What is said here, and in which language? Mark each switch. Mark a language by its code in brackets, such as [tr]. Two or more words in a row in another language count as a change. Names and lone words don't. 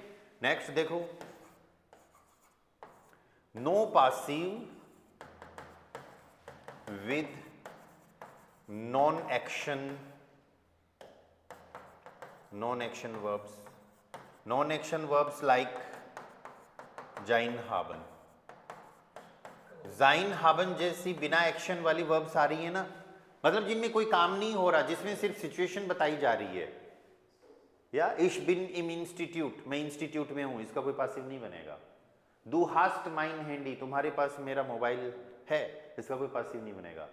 [en] next देखो, no passive with non action verbs like [de] sein haben, [hi] जाइन हाबन जैसी बिना एक्शन वाली वर्ब्स आ रही है ना, मतलब जिनमें कोई काम नहीं हो रहा, जिसमें सिर्फ सिचुएशन बताई जा रही है, या [de] ich bin im Institut, [hi] मैं इंस्टीट्यूट में हूं, इसका कोई पासिव नहीं बनेगा। [de] du hast mein Handy, [hi] तुम्हारे पास मेरा मोबाइल है, इसका कोई पासिव नहीं बनेगा।